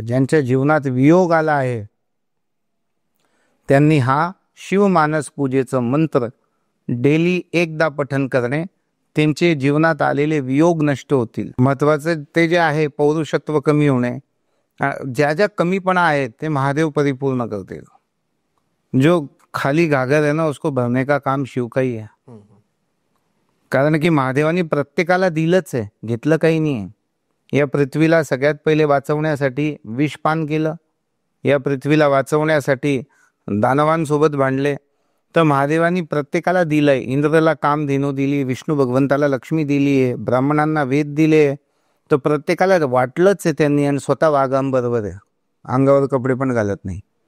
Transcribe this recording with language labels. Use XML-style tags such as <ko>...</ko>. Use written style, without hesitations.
<mr>ज्यांच्या जीवनात वियोग आला आहे त्यांनी हा शिवमानस पूजेचं मंत्र डेली एकदा पठण करणे, त्यांचे जीवनात आलेले वियोग नष्ट होतील. महत्वाचं ते जे आहे पौरुषत्व कमी होणे, ज्या ज्या कमीपणा आहेत ते महादेव परिपूर्ण करतील.</mr> <hi>जो खाली घागर है ना उसको भरने का काम शिव का ही है.</hi> <mr>कारण की महादेवानी प्रत्येकाला दिलंच आहे, घेतलं काही नाही आहे. या पृथ्वीला सगळ्यात पहिले वाचवण्यासाठी विषपान केलं, या पृथ्वीला वाचवण्यासाठी दानवांसोबत भांडले. तर महादेवानी प्रत्येकाला दिलंय. इंद्राला कामधेनू दिली, विष्णू भगवंताला लक्ष्मी दिली आहे, ब्राह्मणांना वेद दिले, तर प्रत्येकाला वाटलंच आहे त्यांनी, आणि स्वतः वाघांबरोबर आहे, अंगावर कपडे पण घालत नाही.</mr>